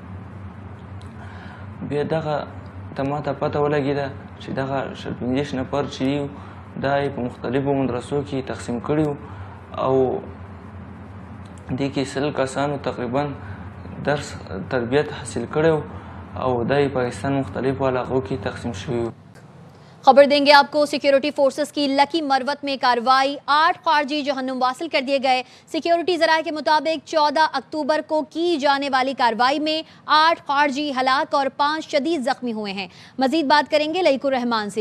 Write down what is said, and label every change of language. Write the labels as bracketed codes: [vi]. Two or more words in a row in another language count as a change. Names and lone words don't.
[ps] بیا دغه ته ماته پته ولګېده چې دغه 15 نفر چې دي دا یې په مختلفو مدرسو کې تقسیم کړي او دې کې 100 کسانو تقریبا درس تربیت حاصل کړی او دا یې پاکستان مختلفو علاقو کې تقسیم شوي. [ur] خبر دیں گے آپ کو. [en] security forces [ur] کی لکی مروت میں کارروائی، 8 خارجی جہنم واصل کر دیے گئے. سیکیورٹی ذرائع کے مطابق 14 اکتوبر کو کی جانے والی کارروائی میں 8 خارجی ہلاک اور 5 شدید زخمی ہوئے ہیں. مزید بات کریں گے لئیق الرحمان سے.